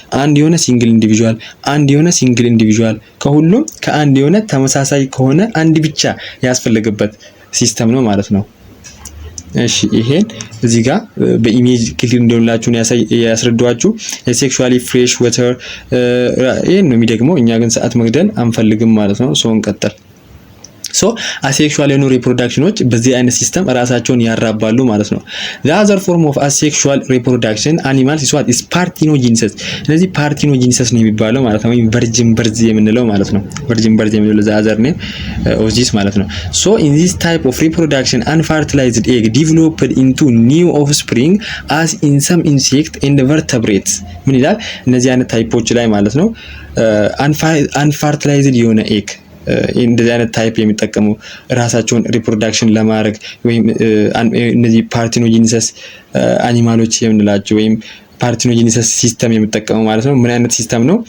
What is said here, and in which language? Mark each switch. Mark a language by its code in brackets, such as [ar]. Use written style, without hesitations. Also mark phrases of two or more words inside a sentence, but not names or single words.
[am] ከሁሉም ከአንድ የሆነ ተመሳሳይ ከሆነ አንድ ብቻ ያስፈልግበት ሲስተም ነው ማለት ነው። እሺ ይሄን እዚህ ጋር በኢሜጅ ክሊር እንደሆነላችሁ ያስረዳዋችሁ የሴክሹዋሊ [en] fresh water [am] ይሄን ነው የሚደግመው። እኛ ግን ሰዓት መግደል አንፈልግም ማለት ነው። ሶ እንቀጥል። [en] so asexual [am] የሆኑ ሪፕሮዳክሽኖች በዚህ አይነት ሲስተም ራሳቸውን ያራባሉ ማለት ነው። [en] the other form of asexual reproduction animals is parthenogenesis። [am] ስለዚህ parthenogenesis ነው የሚባለው ማለት ነው። ወይም [en] virgin birth [am] የምንለው ማለት ነው። [en] virgin birth [am] የምንለው [en] the other name of this [am] ማለት ነው። [en] so in this type of reproduction unfertilized egg developed into new offspring as in some insect and vertebrates [am] ምን ይላል? እነዚህ አይነት ታይፖች ላይ ማለት ነው unfertilized የሆነ ኤግ እንደዚህ አይነት ታይፕ የሚጠቀሙ ራሳቸውን ሪፕሮዳክሽን ለማድረግ ወይም እነዚህ [en] parthenogenesis animals [am] የምንላቸው ወይም [en] parthenogenesis system [am] የሚጠቀሙ ማለት ነው። ምን አይነት ሲስተም ነው?